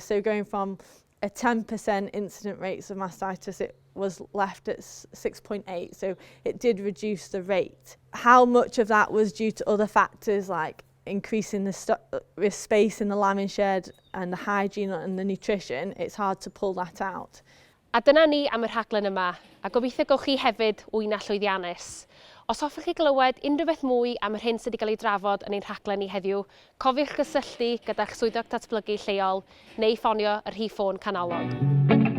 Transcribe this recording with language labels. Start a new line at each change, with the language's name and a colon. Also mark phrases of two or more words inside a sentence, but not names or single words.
English: So going from a 10% incident rates of mastitis, it was left at 6.8. So it did reduce the rate. How much of that was due to other factors like increasing the space in the lambing shed and the hygiene and the nutrition, it's hard to pull that out.
Welsh: A dyna ni am y rhaglen yma, a gobeithio gowch chi hefyd Wyna llwyddiannus. Os hoffech chi glywed unrhyw beth mwy am yr hyn sydd wedi cael ei drafod yn ein rhaglen ni heddiw, cofiwch gysylltu gyda'ch swyddog datblygu lleol neu ffonio yr rhif ffôn canolog.